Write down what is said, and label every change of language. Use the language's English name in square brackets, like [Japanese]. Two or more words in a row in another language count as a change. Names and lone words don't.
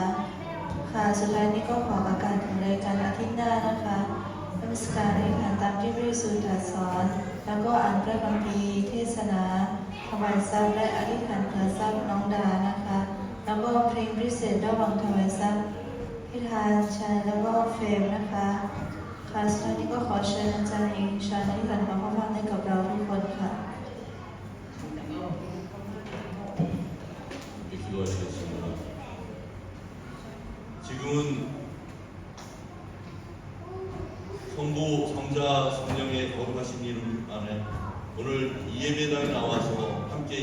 [Thai] ค่ะสุดท้ายนี้ก็ขอประกาศถึงรายการอาทิตย์หน้านะคะนมัสการในผ่านตามที่พระเยซูตรัสสอนแล้วก็อ่านพระคัมภีร์เทศนาถวายทรัพย์และอธิษฐานเผื่อทรัพย์น้องดานะคะแล้วก็เพลงพิเศษระหว่างถวายทรัพย์พิธานชัยแล้วก็เฟรมนะคะค่ะสุดท้ายนี้ก็ขอเชิญอาจารย์เองชาในการขอพระพรให้กับเราทุกคนค่ะ [Korean] 기도하시겠습니다. 지금은 성부, 성자, 성령의 거룩하신 이름 안에 오늘 이 예배당에 나와서 함께